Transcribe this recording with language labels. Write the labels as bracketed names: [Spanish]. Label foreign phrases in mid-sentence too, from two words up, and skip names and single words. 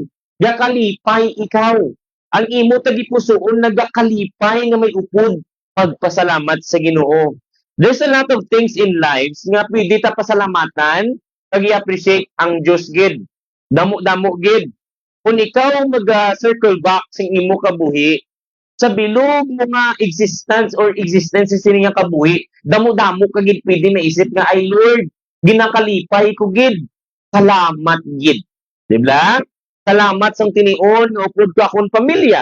[Hiligaynon] Gakalipay ikaw. Ang imo tagipusoon nagakalipay nga may upod pagpasalamat sa Ginoo. [English] There's a lot of things in lives [Hiligaynon] nga pwede ta pasalamatan pag i-appreciate ang Diyos gid. Damo-damo gid. Kung ikaw mag- [English] circle back [Hiligaynon] sa imo kabuhi, sa bilog mo nga existence sa sini nga kabuhi, damo-damo ka gid pwede maisip nga ay Lord, ginakalipay ko gid. Salamat gid. Di ba? Salamat sang tinion nga upod ko akong pamilya.